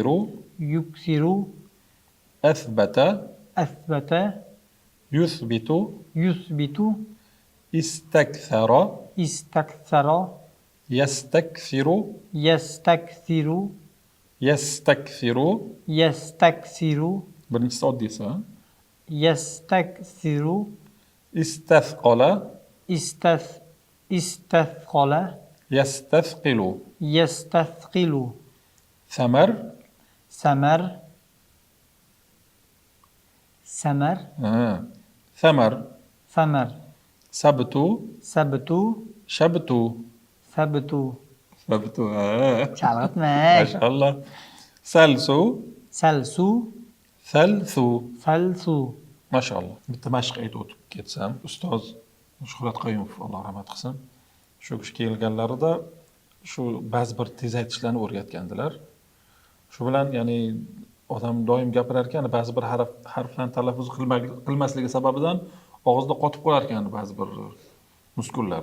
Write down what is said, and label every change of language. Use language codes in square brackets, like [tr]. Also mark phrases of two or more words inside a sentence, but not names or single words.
[ar] yuksiru, أثبت, asbata, يثبت, yusbitu, استكثر, istakthara, يستكثر, yastakthiru, يستكثر. yastaksiru, [uz] Birincisi oddiysi. Ha? [ar] yastaksiru, استثقل, istathqala, يستثقل. yastathqilu, ثمر, samar, samar, ثمر. samar, سبت, sabtu, شبت. sabtu. سبت. [uz] Chalg'itmay. [ar] ما شاء الله. سلسو, Salsu, ثلثو. falsu. [uz] mashalloh. Bitta mashq aytib o'tib ketsam, ustoz Shuhrat Qayumov Alloh rahmat qilsin. Shu kishi kelganlarida shu ba'zi bir tezaytishlarni o'rgatgandilar. Shu bilan ya'ni odam doim gapirar ekan, ba'zi bir harflarni talaffuz qilmasligi sababidan og'izda qotib qolar ekan ba'zi bir muskullar.